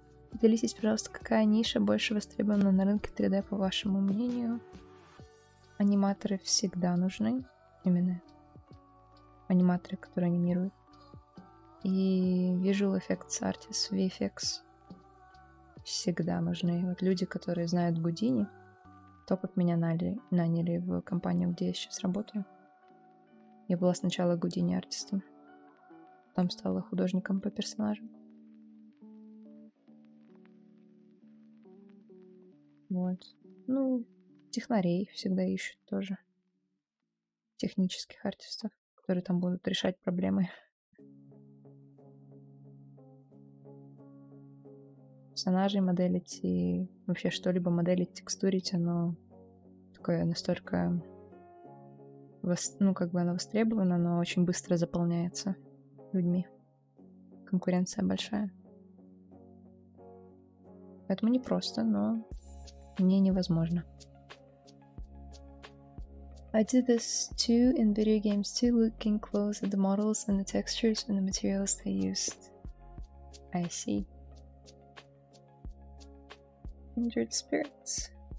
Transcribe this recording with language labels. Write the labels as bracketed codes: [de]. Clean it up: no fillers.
[ru] Поделитесь, пожалуйста, какая ниша больше востребована на рынке 3D, по вашему мнению? Аниматоры всегда нужны. Именно аниматоры, которые анимируют. И Visual Effects Artists, VFX всегда нужны. Вот люди, которые знают Гудини, то, как меня наняли в компанию, где я сейчас работаю. Я была сначала Гудини артистом, потом стала художником по персонажам. Вот. Ну, технарей всегда ищут тоже. Технических артистов, которые там будут решать проблемы. Персонажей моделить и вообще что-либо моделить, текстурить, оно такое настолько... Ну, как бы оно востребовано, но очень быстро заполняется людьми. Конкуренция большая. Поэтому непросто, но мне невозможно. [en] I did this too in video games too, looking close at the models and the textures and the materials they used. I see. Kindred spirits.